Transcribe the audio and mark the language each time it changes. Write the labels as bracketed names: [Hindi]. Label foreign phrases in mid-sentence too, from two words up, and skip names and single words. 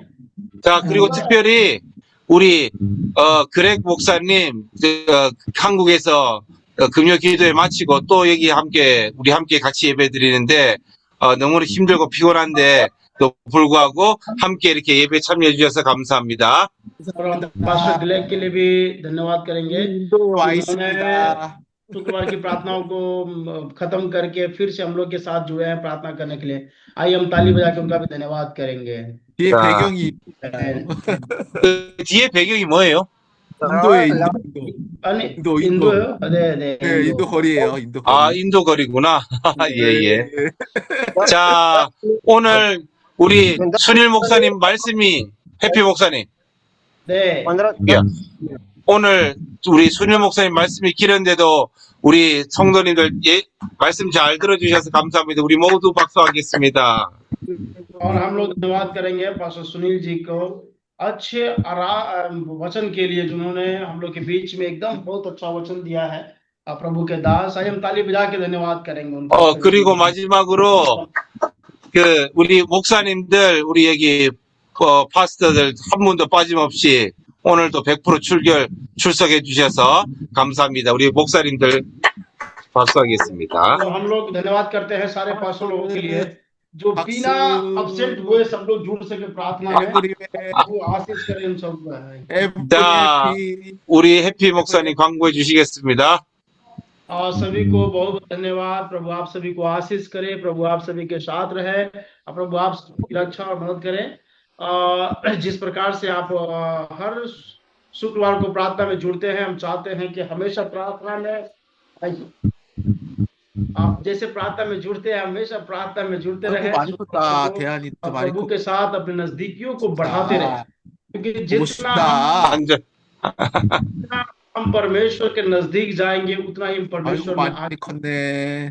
[Korean] 자, 그리고 특별히 우리 그렉 목사님 한국에서 금요 기도회 마치고 또 여기 우리 함께 같이 예배 드리는데 너무 힘들고 피곤한데 또 불구하고 함께 이렇게 예배 참여해 주셔서 감사합니다. [Hindi] और हम पास्टर ग्लेग के लिए भी धन्यवाद करेंगे। [Korean] 와 있습니다. [Hindi] शुक्रवार की प्रार्थनाओं को खत्म करके फिर से हम लोग के साथ जुड़े हैं प्रार्थना करने के लिए। आइए हम ताली बजा के उनका भी धन्यवाद करेंगे। [Korean] 뒤에 자. 배경이 그 뒤에 배경이 뭐예요? 인도에 इंदो 인도. 네, 네, 인도 거리예요. 인도 거리. 아, 인도 거리구나. 예, 예. 네. 자, 오늘 우리 순일 목사님 말씀이 해피 목사님. 네. 야, 오늘 우리 순일 목사님 말씀이 길었는데도 우리 성도님들 말씀 잘 들어주셔서 감사합니다. 우리 모두 박수하겠습니다. [Hindi] और हम लोग धन्यवाद करेंगे पास्टर सुनील जी को अच्छे वचन के लिए, जिन्होंने हम लोग के बीच में एकदम बहुत अच्छा वचन दिया है। प्रभु के दास, आइए हम ताली बजा के धन्यवाद करेंगे उनका। [Korean] 그리고 마지막으로 우리 목사님들, 우리 여기 파스터들 한 분도 빠짐없이 오늘도 100% 출석해 주셔서 감사합니다. 우리 목사님들 박수하겠습니다. [Hindi] तो हम लोग धन्यवाद करते हैं सारे पास्टर लोगों के लिए जो बिना अपसेट हुए सब लोग जुड़ सके प्रार्थना में। वो आशीष करें इन सब। [Korean] 자, 우리 해피 목사님 광고해 주시겠습니다. [Hindi] सभी को बहुत बहुत धन्यवाद। प्रभु आप सभी को आशीष करे, प्रभु आप सभी के साथ रहे, प्रभु आप सबकी रक्षा और मदद करें। जिस प्रकार से आप हर शुक्रवार को प्रार्थना में जुड़ते हैं, हम चाहते हैं कि हमेशा प्रार्थना में आप जैसे प्रार्थना में जुड़ते हैं, हमेशा प्रार्थना में जुड़ते रहे, प्रभु के साथ अपने नजदीकियों को बढ़ाते रहे, क्योंकि जितना हम परमेश्वर के नजदीक जाएंगे उतना ही परमेश्वर में आगे।